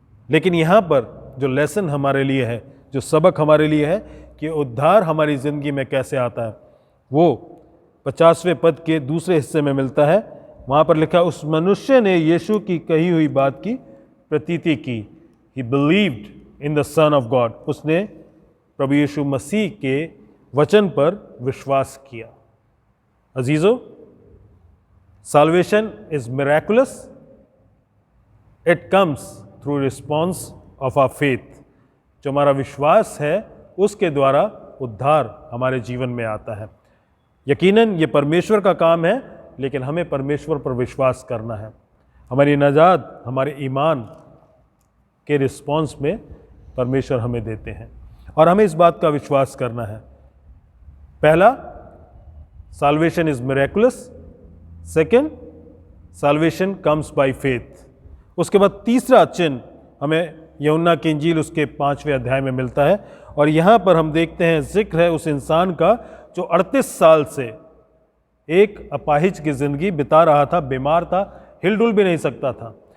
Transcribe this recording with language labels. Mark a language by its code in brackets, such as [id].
[hi] लेकिन यहाँ पर जो लेसन हमारे लिए है, जो सबक हमारे लिए है कि उद्धार हमारी ज़िंदगी में कैसे आता है, वो 50वें पद के दूसरे हिस्से में मिलता है। वहाँ पर लिखा, उस मनुष्य ने यीशु की कही हुई बात की प्रतीति की। [en] He believed in the son of God. [hi] उसने प्रभु यीशु मसीह के वचन पर विश्वास किया। अजीजों, [en] salvation is miraculous. It comes through response of our faith. [hi] जो हमारा विश्वास है उसके द्वारा उद्धार हमारे जीवन में आता है। यकीनन ये परमेश्वर का काम है, लेकिन हमें परमेश्वर पर विश्वास करना है। हमारी नजात हमारे ईमान के रिस्पॉन्स में परमेश्वर हमें देते हैं, और हमें इस बात का विश्वास करना है। पहला, [en] salvation is miraculous. Second, salvation comes by faith. [hi] उसके बाद तीसरा चिन्ह हमें यूहन्ना की इंजील उसके 5वें अध्याय में मिलता है, और यहाँ पर हम देखते हैं जिक्र है उस इंसान का जो 38 साल से एक अपाहिज की ज़िंदगी बिता रहा था, बीमार था, हिलडुल भी नहीं सकता था।